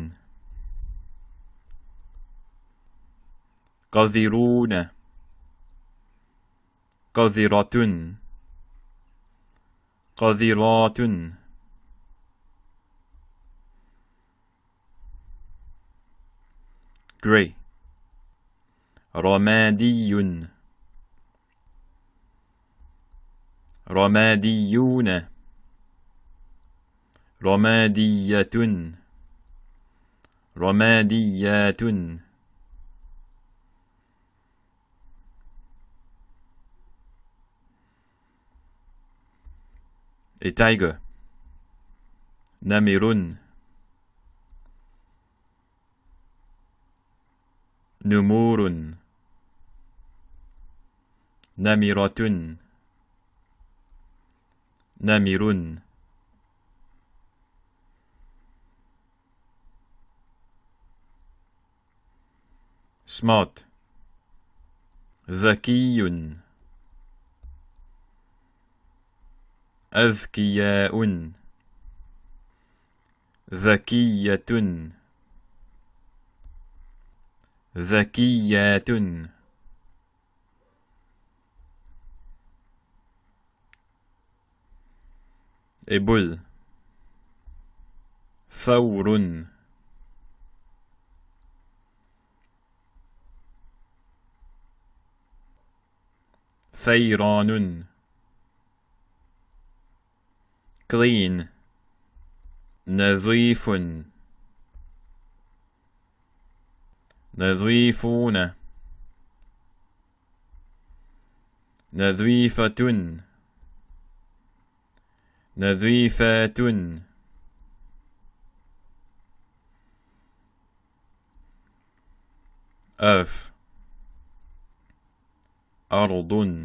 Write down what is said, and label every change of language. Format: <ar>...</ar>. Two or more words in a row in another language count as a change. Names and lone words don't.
<ar>قذرون قذرة قذرات grey رمادي رماديون رمادية</ar> <en>رماديات a tiger</en> <ar>نمر نمور نمرة نمر</ar> <en>smart</en> <ar>ذكي أذكياء ذكية ذكيات</ar> <en>a bull</en> <ar>ثور ثيران clean نظيف نظيفون نظيفة نظيفات earth أرض</ar>